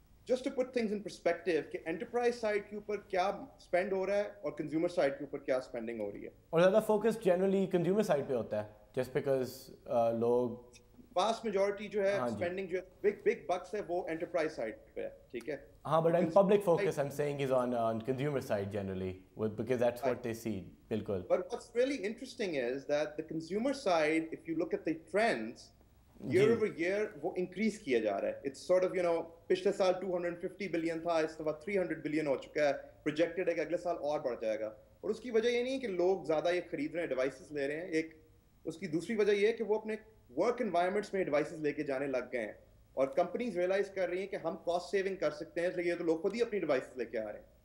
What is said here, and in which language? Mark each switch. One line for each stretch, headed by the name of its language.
Urdu: Just to put things in perspective کہ enterprise side کے اوپر کیا اسپینڈ ہو رہا ہے اور کنزیومر سائڈ کے اوپر کیا اسپینڈنگ ہو رہی ہے, اور زیادہ فوکس جنرلی کنزیومر سائڈ پہ ہوتا ہے جسٹ بیکاز لوگ واسٹ میجورٹی جو ہے اسپینڈنگ جو بگ بکس ہے وہ انٹرپرائز سائڈ پہ ہے, ٹھیک ہے.
English: ہاں but public focus I am seeing is on consumer side generally because that's what they see.
Urdu: بالکل.
English: But what's really interesting is that the consumer side, if you look at the trends, year over year وہ increase
Urdu: کیا جا رہا ہے.
English: It's sort of, you know,
Urdu: پچھلے سال 250 billion تھا, اس کے بعد 300 بلین ہو چکا ہے, projected ہے کہ اگلے سال اور بڑھ جائے گا. اور اس کی وجہ یہ نہیں ہے کہ لوگ زیادہ یہ خرید رہے ہیں, ڈیوائسز لے رہے ہیں. ایک اس کی دوسری وجہ یہ ہے کہ وہ اپنے ورک انوائرمنٹس میں ڈیوائسز لے کے جانے لگ گئے ہیں, اور کمپنیز ریئلائز کر رہی ہیں کہ ہم کاسٹ سیونگ کر سکتے ہیں, اس لیے تو لوگ خود ہی اپنی ڈیوائسز لے کے آ رہے ہیں.